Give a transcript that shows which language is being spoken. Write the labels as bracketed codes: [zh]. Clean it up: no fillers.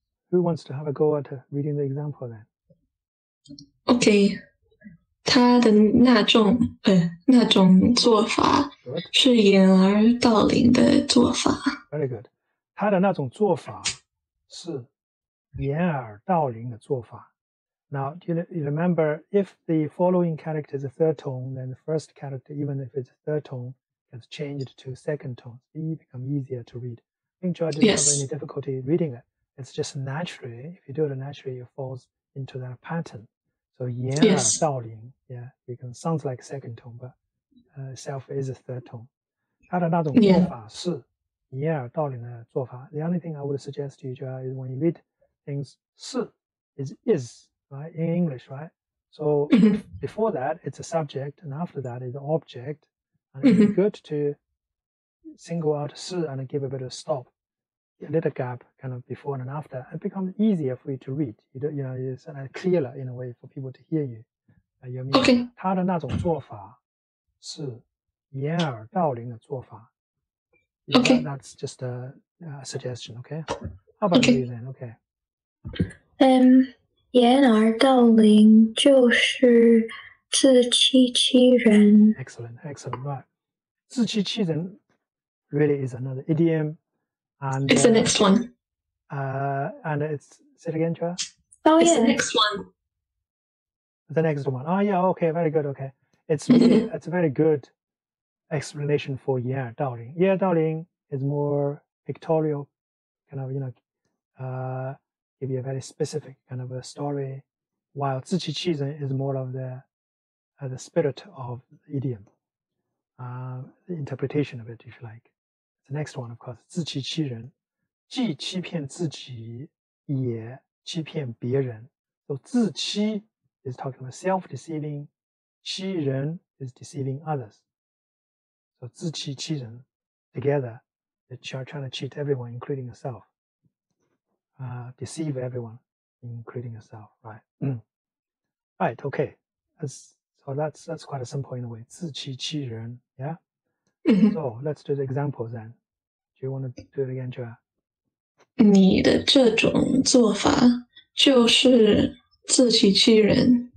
[en] Who wants to have a go at reading the example then? [zh] OK， 他的那种做法是掩耳盗铃的做法。 [en] Very good. [zh] 他的那种做法是掩耳盗铃的做法。 [en] Now, you remember, if the following character is a third tone, then the first character, even if it's a third tone, gets changed to second tone. It becomes easier to read. I think Joy didn't have any difficulty reading it. It's just naturally, if you do it naturally, it falls into that pattern. So 掩耳盗铃, yeah, because sounds like second tone, but self is a third tone. [zh] 他的那种做法是掩耳盗铃的做法. [en] The only thing I would suggest to you, Joy, is when you read things, 是 is, right, in English, right? So before that, it's a subject, and after that is an object. And it's good to single out 是 and give a bit of stop. A little gap kind of before and after, it becomes easier for you to read. It's clearer in a way for people to hear you. You mean [zh] 他的那种做法是掩耳盗铃的做法. [en] Okay. That's just a suggestion, okay? How about you then? Okay. [zh] 掩耳盗铃就是自欺欺人. [en] Excellent, right. 自欺欺人 really is another idiom. And it's the next one. And it's, say it again, Joa? Oh, it's the next one. The next one. Oh, yeah, okay, very good, okay. It's a very good explanation for 掩耳盗铃. 掩耳盗铃 is more pictorial, kind of, give you a very specific kind of a story, while 自欺欺人 is more of the spirit of the idiom, the interpretation of it, if you like. The next one, of course, [zh] 自欺欺人, 既欺骗自己也欺骗别人. [en] So 自欺 is talking about self-deceiving, 欺人 is deceiving others. So 自欺欺人 together, that you are trying to cheat everyone, including yourself. Deceive everyone, including yourself, right? Right, okay. So that's quite a simple in a way. 自欺欺人, yeah? So let's do the examples then. Do you want to do it again, Joa? [zh] 你的这种做法就是自欺欺人。